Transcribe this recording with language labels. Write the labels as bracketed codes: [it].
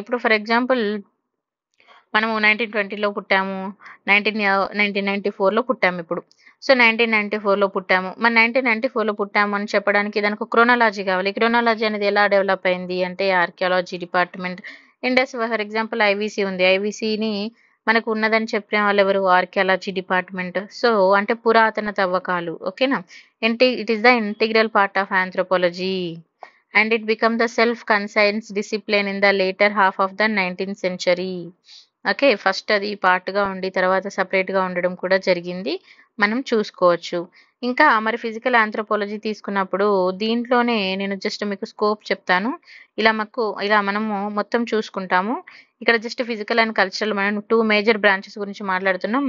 [te] ఇప్పుడు for example మనము 1920లో పుట్టాము, 1994లో పుట్టాము ఇప్పుడు. సో 1994లో పుట్టాము. మరి 1994లో పుట్టాము అని చెప్పడానికి దానికి క్రోనాలజీ కావాలి. క్రోనాలజీ అనేది ఎలా డెవలప్ అయింది అంటే archaeology department Indus for example IVC ఉంది. ఐవీసీని మనకు ఉన్నదని చెప్పిన వాళ్ళు ఎవరు? Archaeology department. సో అంటే పురాతన తవ్వకాలు. ఓకేనా? [en] It is the integral part of anthropology and it became the self-conscious discipline in the later half of the 19th century. [te] Okay, first అది పార్ట్గా ఉండి తర్వాత సపరేట్గా ఉండడం కూడా జరిగింది, మనం చూసుకోవచ్చు. ఇంకా మరి ఫిజికల్ ఆంథ్రోపాలజీ తీసుకున్నప్పుడు దీంట్లోనే నేను జస్ట్ మీకు స్కోప్ చెప్తాను. ఇలా మనము మొత్తం చూసుకుంటాము. ఇక్కడ జస్ట్ ఫిజికల్ అండ్ కల్చరల్ మనం 2 మేజర్ బ్రాంచెస్ గురించి మాట్లాడుతున్నాం.